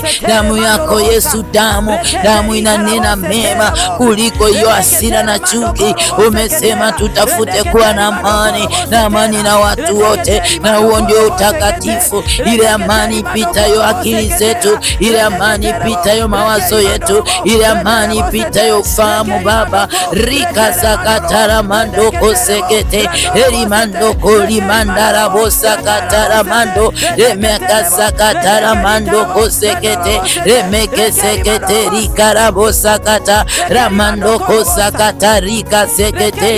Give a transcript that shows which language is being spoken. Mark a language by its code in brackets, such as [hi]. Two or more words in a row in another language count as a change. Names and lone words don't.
[sw] Damu yako Yesu, damu inanena mema kuliko hiyo hasira na chuki. Umesema tutafute kuwa na amani, na amani na watu wote, na huo ndio utakatifu. Ile amani ipitayo akili zetu, ile amani ipitayo mawazo yetu, ile amani ipitayo ufahamu Baba. Rikasakataramando kosekete erimando kolimandarabosa kataramando remekasakataramando kosekete remekesekete rikarabosa kata ramando kosakata rikasekete